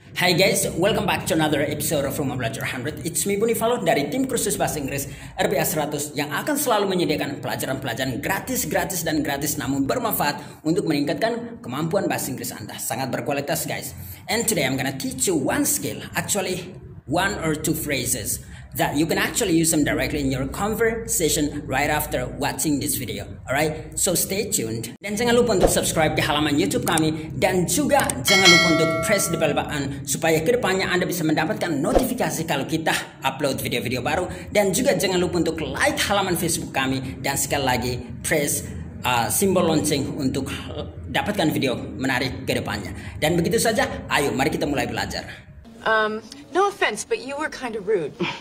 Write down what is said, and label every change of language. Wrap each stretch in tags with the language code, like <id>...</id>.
<en>Hai guys, welcome back to another episode of Rumah Belajar 100. It's me</en> <id>Buni Falo dari tim kursus bahasa Inggris RBA 100 yang akan selalu menyediakan pelajaran-pelajaran gratis namun bermanfaat untuk meningkatkan kemampuan bahasa Inggris Anda. Sangat berkualitas guys.</id> <en>And today I'm gonna teach you one skill, actually one or two phrases that you can actually use them directly in your conversation right after watching this video. Alright, so stay tuned.</en> <id>Dan jangan lupa untuk subscribe di halaman YouTube kami. Dan juga jangan lupa untuk</id> <en>press the bell button</en> <id>supaya kedepannya Anda bisa mendapatkan notifikasi kalau kita upload video-video baru. Dan juga jangan lupa untuk like halaman Facebook kami. Dan sekali lagi press simbol lonceng untuk dapatkan video menarik kedepannya. Dan begitu saja, ayo mari kita mulai belajar.</id> <en>No offense, but you were kind of rude.</en>